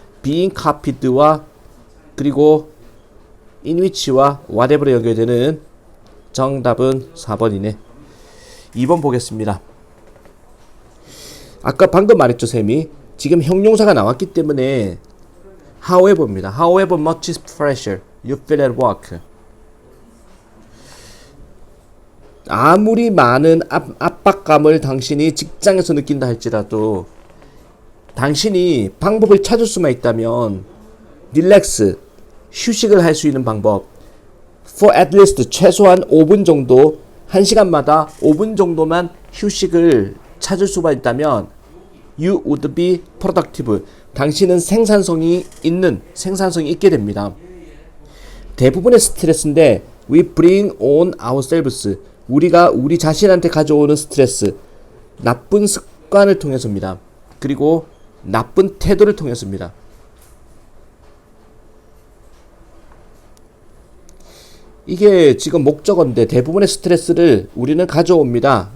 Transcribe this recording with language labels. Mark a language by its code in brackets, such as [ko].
[ko] being copied와 그리고 in which와 whatever에 연결되는 정답은 4번이네. 2번 보겠습니다. 아까 방금 말했죠, 쌤이. 지금 형용사가 나왔기 때문에 however입니다. [en] However much pressure you feel at work. [ko] 아무리 많은 압박감을 당신이 직장에서 느낀다 할지라도 당신이 방법을 찾을 수만 있다면 릴렉스, 휴식을 할 수 있는 방법 [en] for at least [ko] 최소한 5분 정도 1시간마다 5분 정도만 휴식을 찾을 수만 있다면 [en] you would be productive. [ko] 당신은 생산성이 있게 됩니다. 대부분의 스트레스인데 [en] we bring on ourselves. [ko] 우리가 우리 자신한테 가져오는 스트레스 나쁜 습관을 통해서입니다. 그리고 나쁜 태도를 통해서입니다. 이게 지금 목적어인데 대부분의 스트레스를 우리는 가져옵니다.